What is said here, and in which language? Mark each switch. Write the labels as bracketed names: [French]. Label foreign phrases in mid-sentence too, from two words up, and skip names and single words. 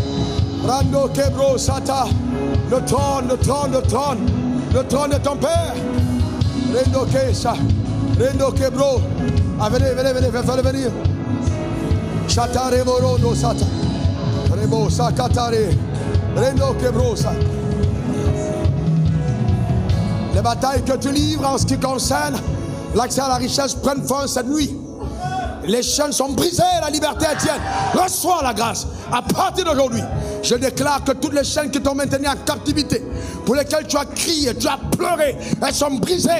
[French] Rando kebro sata, le trône, le trône, le trône, le trône de ton Père. Rendo kesa, rendo kebro. Ah, venez, venez, venez, faites-le venir. Chatare morondo sata, rebo sakatare, rendo kebro sa. Les batailles que tu livres en ce qui concerne l'accès à la richesse prennent fin cette nuit. Les chaînes sont brisées, la liberté est tienne. Reçois la grâce. À partir d'aujourd'hui, je déclare que toutes les chaînes qui t'ont maintenu en captivité, pour lesquelles tu as crié, tu as pleuré, elles sont brisées.